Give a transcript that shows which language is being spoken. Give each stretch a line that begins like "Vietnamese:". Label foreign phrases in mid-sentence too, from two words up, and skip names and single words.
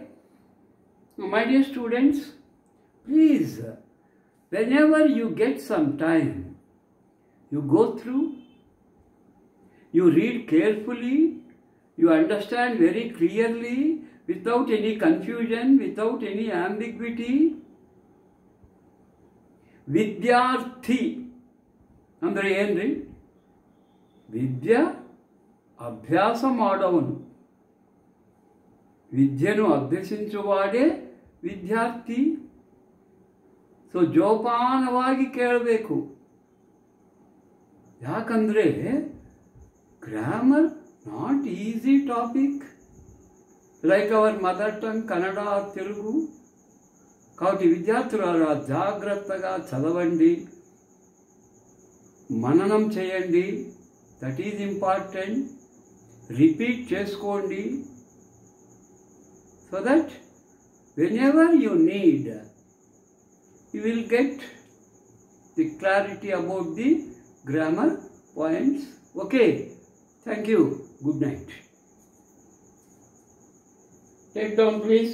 English: My dear students, please, whenever you get some time, you go through, you read carefully, you understand very clearly, without any confusion, without any ambiguity.
Kannada: ವಿದ್ಯಾರ್ಥಿ ಅಂದರೆ ಏನ್ರಿ? ವಿದ್ಯೆ ಅಭ್ಯಾಸ ಮಾಡೋವನು, ವಿದ್ಯೆಯನ್ನು ಅಭ್ಯಸಿಸುವಾడే ವಿದ್ಯಾರ್ಥಿ. ಸೊ ಜೋಪಾನವಾಗಿ ಕೇಳಬೇಕು.
English: ಯಾಕಂದರೆ grammar not easy topic like our mother tongue కన్నడ తెలుగు.
Telugu: కాబట్టి విద్యార్థులారా జాగ్రత్తగా చదవండి, మననం చేయండి.
English: That is important. Repeat చేసుకోండి. so that whenever you need, you will get the clarity about the grammar points. Okay, thank you. Good night. Take down, please.